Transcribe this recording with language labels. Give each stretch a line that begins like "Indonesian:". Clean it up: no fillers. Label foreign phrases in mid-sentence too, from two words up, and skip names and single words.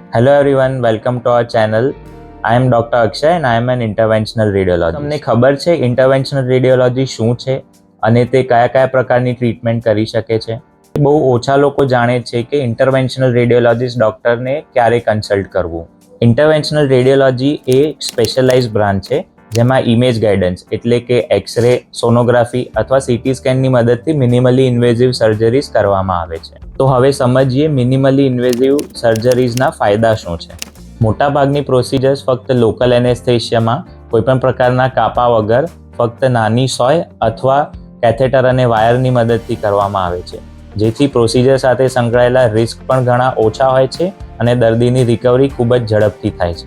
English: Hello everyone, welcome to our channel. I am Dr. Akshay and I am an interventional radiologist.
Gujarati: તમને ખબર છે
English: interventional radiology
Gujarati: શું છે અને તે કયા પ્રકારની ટ્રીટમેન્ટ કરી શકે છે? બહુ ઓછા લોકો જાણે છે કે
English: interventional radiologist
Gujarati: ડોક્ટરને ક્યારે કન્સલ્ટ કરવું.
English: interventional radiology
Gujarati: એ
English: specialize branch
Gujarati: છે જેમાં
English: image guidance
Gujarati: એટલે કે એક્સરે, સોનોગ્રાફી અથવા સીટી સ્કેનની મદદથી
English: minimally invasive surgeries
Gujarati: કરવામાં આવે છે. તો હવે સમજીએ
English: minimally invasive
Gujarati: સર્જરીઝના ફાયદા શું છે. મોટાભાગની પ્રોસિજર્સ ફક્ત લોકલ એનેસ્થેશિયામાં કોઈપણ પ્રકારના કાપા વગર ફક્ત નાની સોય અથવા કેથેટર અને વાયરની મદદથી કરવામાં આવે છે, જેથી પ્રોસિજર સાથે સંકળાયેલા રિસ્ક પણ ઘણા ઓછા હોય છે અને દર્દીની રિકવરી ખૂબ જ ઝડપથી થાય છે.